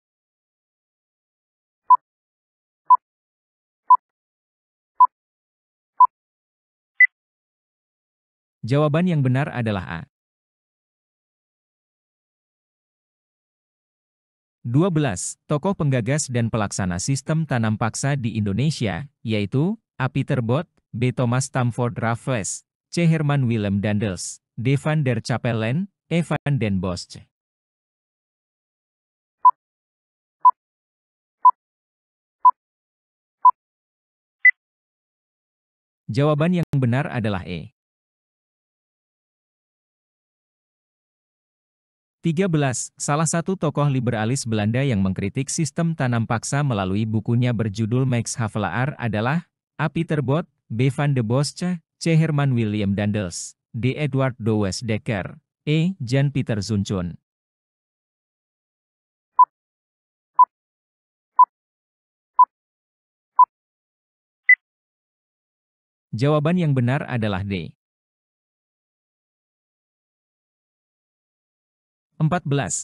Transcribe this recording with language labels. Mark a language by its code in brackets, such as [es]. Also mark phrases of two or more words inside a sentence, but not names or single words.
[id] Jawaban yang benar adalah A. 12. Tokoh penggagas dan pelaksana sistem tanam paksa di Indonesia, yaitu A. Peter Bot, B. Thomas Stamford Raffles, C. Herman Willem Daendels, D. Van der Capellen, E. Van den Bosch. Jawaban yang benar adalah E. 13. Salah satu tokoh liberalis Belanda yang mengkritik sistem tanam paksa melalui bukunya berjudul Max Havelaar adalah A. Peter Bot, B. Van de Bosch, C. Herman William Daendels, D. Edward Douwes Dekker, E. Jan Pieter Zuntjun. Jawaban yang benar adalah D. 14.